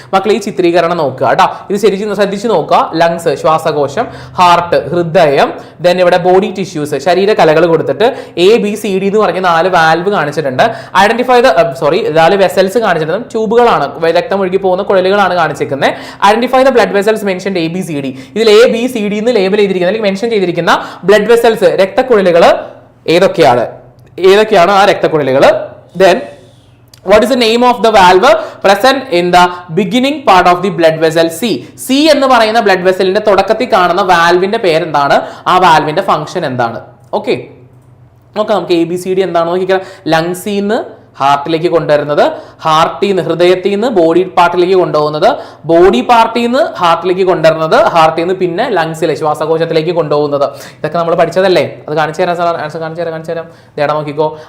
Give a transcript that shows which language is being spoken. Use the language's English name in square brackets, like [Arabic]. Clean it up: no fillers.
[Malayalam] മക്കളെ ഈ ചിത്രീകരണം നോക്കുക കേട്ടോ. ഇത് ശരിക്കും ശ്രദ്ധിച്ച് നോക്കുക. ലങ്സ് ശ്വാസകോശം, ഹാർട്ട് ഹൃദയം, ദെൻ ഇവിടെ ബോഡി ടിഷ്യൂസ് ശരീരകലകൾ കൊടുത്തിട്ട് ABCD എന്ന് പറഞ്ഞ 4 വാൽവ് കാണിച്ചിട്ടുണ്ട്. ഐഡന്റിഫൈ ദ 4 വെസൽസ് കാണിച്ചിട്ടുണ്ട്. ട്യൂബുകളാണ്, രക്തം ഒഴുകി പോകുന്ന കുഴലുകളാണ് കാണിച്ചിരിക്കുന്നത്. [English] Identify the blood vessels mentioned ABCD. [Malayalam] ഇതിൽ ABCD എന്ന് ലേബൽ ചെയ്തിരിക്കുന്ന അല്ലെങ്കിൽ മെൻഷൻ ചെയ്തിരിക്കുന്ന ബ്ലഡ് വെസൽസ് രക്തക്കുഴലുകൾ ഏതൊക്കെയാണ് ആ രക്തക്കുഴലുകൾ? [English] Then what is the name of the valve present in the beginning part of the blood vessel C [Malayalam] എന്ന് പറയുന്ന ബ്ലഡ് വെസലിന്റെ തുടക്കത്തിൽ കാണുന്ന വാൽവിന്റെ പേരെന്താണ്? ആ വാൽവിന്റെ ഫംഗ്ഷൻ എന്താണ്? ഓക്കെ, നോക്കാം നമുക്ക് ABCD എന്താണെന്ന് നോക്കിക്കാം. ലങ്സിൽ നിന്ന് ഹാർട്ടിലേക്ക് കൊണ്ടുവരുന്നത്, ഹാർട്ടിൽ നിന്ന് ഹൃദയത്തിൽ നിന്ന് ബോഡി പാർട്ടിലേക്ക് കൊണ്ടുപോകുന്നത്, ബോഡി പാർട്ടിൽ നിന്ന് ഹാർട്ടിലേക്ക് കൊണ്ടുവരുന്നത്, ഹാർട്ടിൽ നിന്ന് പിന്നെ ലങ്സിലെ ശ്വാസകോശത്തിലേക്ക് കൊണ്ടുപോകുന്നത്. ഇതൊക്കെ നമ്മൾ പഠിച്ചതല്ലേ? അത് കാണിച്ചു തരാം. ആൻസർ കാണിച്ചു തരാം. ദേടാ നോക്കിക്കോ.